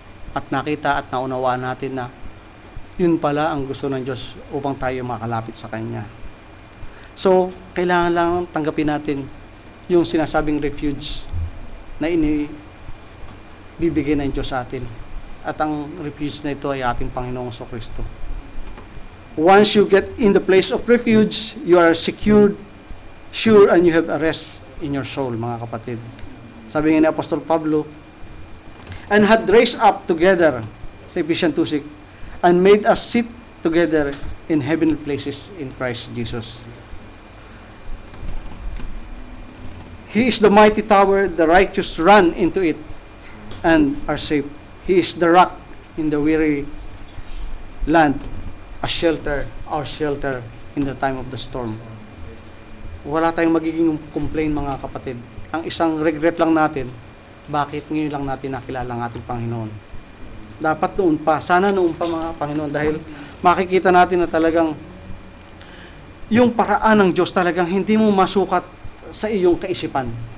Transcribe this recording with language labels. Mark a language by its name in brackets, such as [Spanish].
[Filipino] At nakita at naunawaan natin na yun pala ang gusto ng Diyos upang tayo makalapit sa Kanya. So, kailangan lang tanggapin natin yung sinasabing refuge na bibigyan ng Diyos sa atin. At ang refuge na ito ay ating Panginoong Kristo. [English] Once you get in the place of refuge, you are secured, sure, and you have a rest in your soul, [Filipino] mga kapatid. Sabi nga ni Apostol Pablo, [English] and had raised up together, sa Ephesians 2:6, and made us sit together in heavenly places in Christ Jesus. He is the mighty tower, the righteous run into it and are safe. He is the rock in the weary land, a shelter, our shelter in the time of the storm. [Filipino] Wala tayong magiging complain, mga kapatid. Ang isang regret lang natin, bakit ngayon lang natin nakilala ang ating Panginoon. Dapat noon pa, sana noon pa, mga Panginoon, dahil makikita natin na talagang yung paraan ng Diyos talagang hindi mo masukat sa iyong kaisipan.